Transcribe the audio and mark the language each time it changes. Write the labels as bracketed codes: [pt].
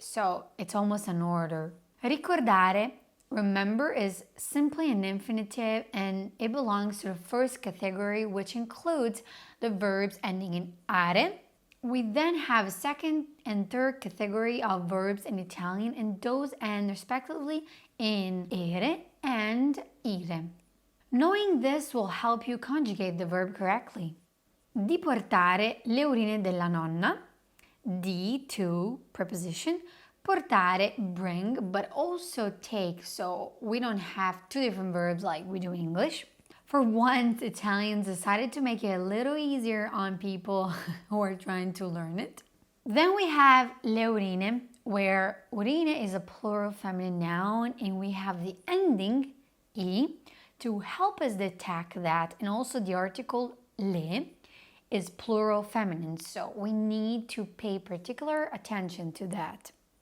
[en] So it's almost an order. Ricordare, remember, is simply an infinitive and it belongs to the first category, which includes the verbs ending in are. We then have a second and third category of verbs in Italian, and those end respectively in ere and ire. Knowing this will help you conjugate the verb correctly. [it] Di portare le urine della nonna. [en] Di, to, preposition. Portare, bring, but also take, so we don't have two different verbs like we do in English. For once, Italians decided to make it a little easier on people who are trying to learn it. Then we have le urine, where urine is a plural feminine noun, and we have the ending I to help us detect that, and also the article le is plural feminine, so we need to pay particular attention to that.